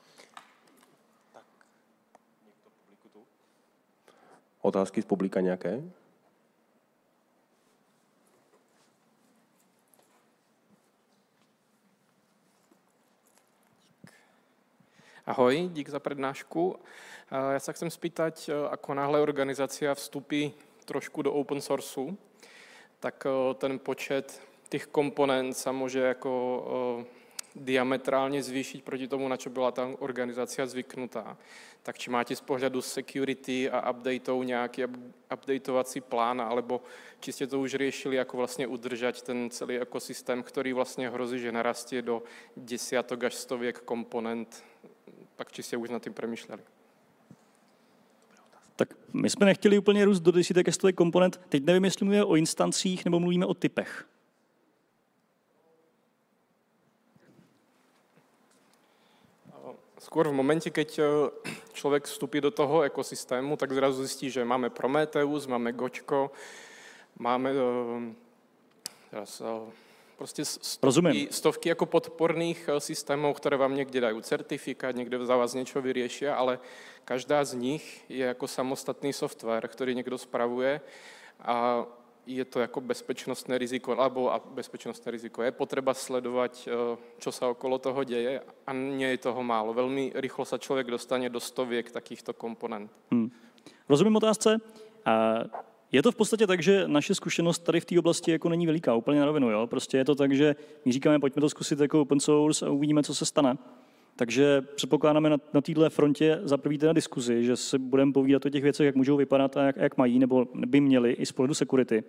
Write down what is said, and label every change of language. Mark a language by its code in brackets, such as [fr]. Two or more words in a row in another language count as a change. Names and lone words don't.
[cs] Otázky z publika nějaké? [sk] Ahoj, dík za prednášku. Ja sa chcem spýtať, ako náhle organizácia vstúpi trošku do [en] open sourceu, [sk] tak ten počet tých komponent sa môže ako diametrálne zvýšiť proti tomu, na čo byla ta organizácia zvyknutá. Tak či máte z pohľadu security a updateov nejaký updateovací plán, alebo či ste to už riešili, ako vlastne udržať ten celý ekosystém, ktorý vlastne hrozí, že narastie do desiatok až stoviek komponent. Tak či ste už nad tým premýšľali? [cs] Tak my jsme nechtěli úplně růst do desítek až stovek komponent. Teď nevím, jestli mluvíme o instancích nebo mluvíme o typech. [sk] Skôr v momente, keď človek vstupí do toho ekosystému, tak zrazu zistí, že máme Prometheus, máme Gočko, máme prostě stovky jako podporných systémov, ktoré vám niekde dajú certifikát, niekde za vás niečo vyriešia, ale každá z nich je jako samostatný software, ktorý niekto spravuje a je to jako bezpečnostné riziko, alebo bezpečnostné riziko je potreba sledovať, čo sa okolo toho deje a nie je toho málo. Veľmi rýchlo sa človek dostane do stoviek takýchto komponent. [cs] Rozumím otázce. Je to v podstatě tak, že naše zkušenost tady v té oblasti jako není veliká, úplně na rovinu. Jo? Prostě je to tak, že my říkáme, pojďme to zkusit jako [en] open source [cs] a uvidíme, co se stane. Takže předpokládáme na této frontě za první teda diskuzi, že si budeme povídat o těch věcech, jak můžou vypadat a jak mají, nebo by měli i z pohledu security.